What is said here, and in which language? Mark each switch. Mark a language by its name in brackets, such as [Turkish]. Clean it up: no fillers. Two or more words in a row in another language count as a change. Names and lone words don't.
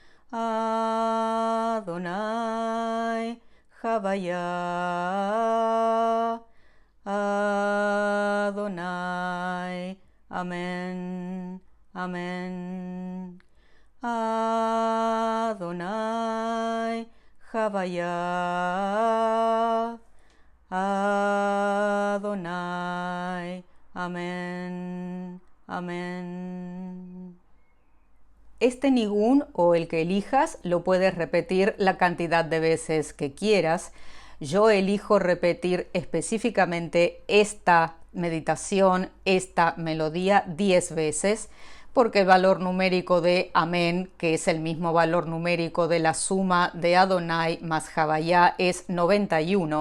[Hebrew] אדוני הויה, אדוני, אמן, אמן. אדוני הויה, אדוני, אמן, אמן. [Spanish] Este nigún o el que elijas lo puedes repetir la cantidad de veces que quieras. Yo elijo repetir específicamente esta meditación, esta melodía 10 veces, porque el valor numérico de Amén, que es el mismo valor numérico de la suma de Adonai más Javayá, es 91.